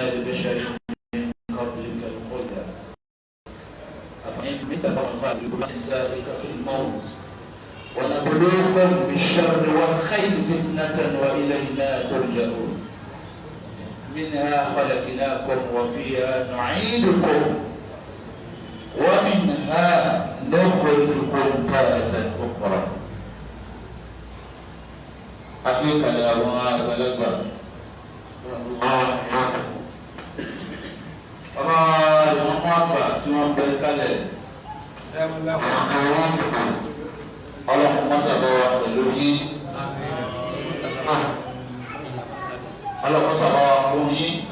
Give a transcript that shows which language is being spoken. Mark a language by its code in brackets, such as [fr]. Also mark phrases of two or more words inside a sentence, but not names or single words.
[ar] لبشر من قبلك الخلد أفإن مت فقد سابق في الموت ونبلوكم بالشر والخير فتنة وإلينا ترجعون منها خلقناكم وفيها نعيدكم ومنها نخرجكم تارة أخرى. حقيقة يا أبونا بلغنا [yo] ọmọ tí wọ́n bẹ kálẹ̀ ọlọ́run mọ́sàbọ̀ wa pẹ̀lú yín ọlọ́run mọ́sàbọ̀ wa fún yín